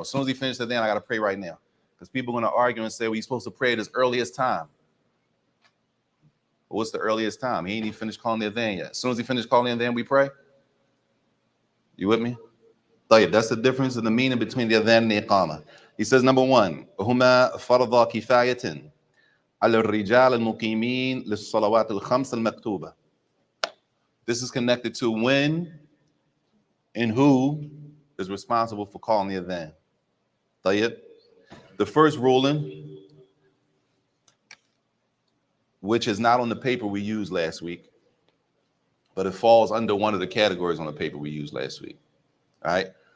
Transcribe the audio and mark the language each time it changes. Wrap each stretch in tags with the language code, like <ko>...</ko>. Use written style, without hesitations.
<en>As soon as he finishes the adhan, I got to pray right now. Because people are going to argue and say, well, you're supposed to pray at his earliest time. Well, what's the earliest time? He ain't even finished calling the adhan yet. As soon as he finished calling the adhan, we pray. You with me? That's the difference in the meaning between the adhan and the iqamah. He says,</en> <ar>number one, هما فرض كفاية على الرجال المقيمين للصلوات الخمس المكتوبة.</ar> <en>This is connected to when and who is responsible for calling the adhan. The first ruling, which is not on the paper we used last week, but it falls under one of the categories on the paper we used last week. All right.</en>